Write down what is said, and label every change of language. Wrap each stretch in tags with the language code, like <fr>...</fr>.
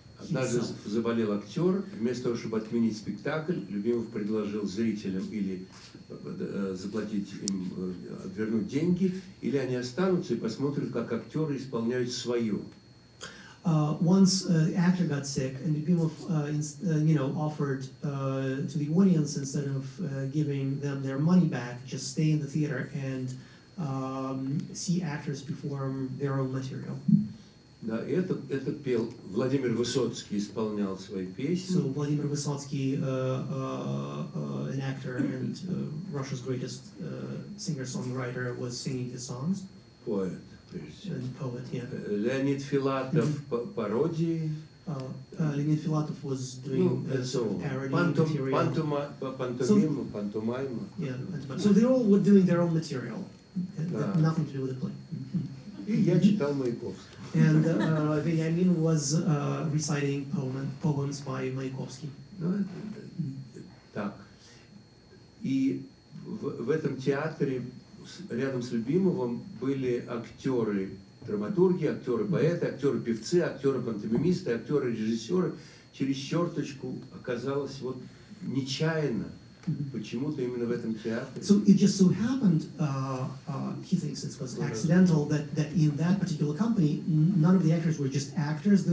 <ru>Однажды заболел актер, вместо того, чтобы отменить спектакль, Любимов предложил зрителям или заплатить им, вернуть деньги, или они останутся и посмотрят, как актеры исполняют свое.</ru> <en>Once the actor got sick, and Lyubimov, offered to the audience, instead of giving them their money back, just stay in the theater and see actors perform their own material.</en> <ru>Да, это пел Владимир Высоцкий, исполнял свои песни.</ru> <en>So Vladimir Vysotsky, an actor and Russia's greatest singer-songwriter, was singing his songs.</en> <ru>Поэт, прежде всего.</ru> <en>And poet, yeah.</en> <ru>Леонид Филатов пародии.</ru> <en>Leonid Filatov was doing parody material.</en> <ru>Пантомима.</ru> <en>Yeah, so they all were doing their own material. Nothing to do with the play.</en> <ru>И я читал Маяковского.</ru> <en>And Benjamin was reciting poems by Mayakovsky.</en> <ru>Так. И в этом театре рядом с Любимовым были актеры, драматурги, актеры-поэты, актеры-певцы, актеры-пантомимисты, актеры-режиссеры. Через черточку оказалось нечаянно, почему-то именно в этом театре.</ru> <en>So it just so happened, he thinks it was accidental, that in that particular company, none of the actors were just actors.</en>